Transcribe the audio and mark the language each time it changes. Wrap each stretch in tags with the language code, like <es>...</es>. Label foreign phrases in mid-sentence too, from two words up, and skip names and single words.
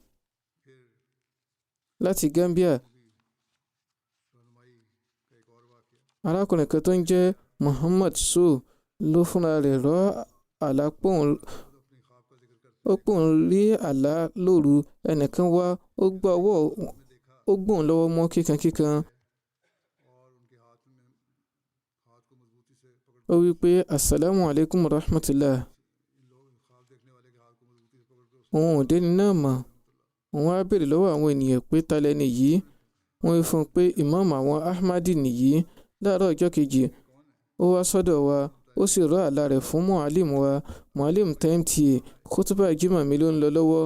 <yo>Láti Gambia, arákùnrin kan tó ń jẹ́ Muhammad Sow ló fúnra rẹ̀ rọ́ àlá pòun rí àlá lóru. Ẹnìkan wá, ó gbọ́n lọ́wọ́ mọ́ kíkankíkan. Ó wí pé</yo> <ar>السلام عليكم رحمة الله.</ar> <yo>Òun ò déni náà mọ̀. Òun á béèrè lọ́wọ́ àwọn ènìyàn pé ta lẹni yìí. Wọ́n wí fún un pé imam àwọn Ahmadi nìyí. Láàárọ̀ ọjọ́ kejì, ó wá sọ́dọ̀ wa, ó sì rọ́ àlá rẹ̀ fún mualim wa. Mualim MTA, kútúbà jímọ̀ mi ló ń lọ lọ́wọ́.</yo>